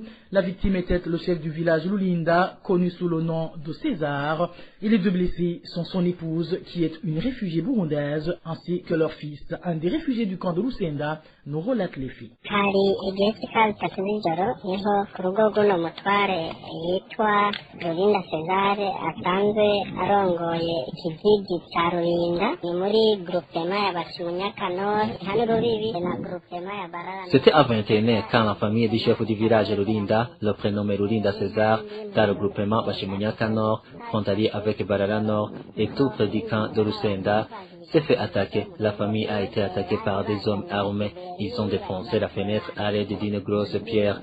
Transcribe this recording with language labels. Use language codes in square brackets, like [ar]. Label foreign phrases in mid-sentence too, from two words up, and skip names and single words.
[fr] La victime était le chef du village Lulinda, connu sous le nom de César, et les 2 blessés sont son épouse, qui est une réfugiée burundaise, ainsi que leur fils. Un des réfugiés du camp de Lusenda nous relate les faits. [rn] Rulinda César asanzwe arongoye ikijiji ca Rulinda ni muri groupement ya Bashimunyakano hano rubibi na groupement ya Barara. [fr] C'était à 21h quand la famille du chef du village Rulinda, le prénommé Rulinda César, dans le groupement Bashimunyakano, frontalier avec Barara Nord et tout près du camp de Lusenda, s'est fait attaquer. La famille a été attaquée par des hommes armés. Ils ont défoncé la fenêtre à l'aide d'une grosse pierre.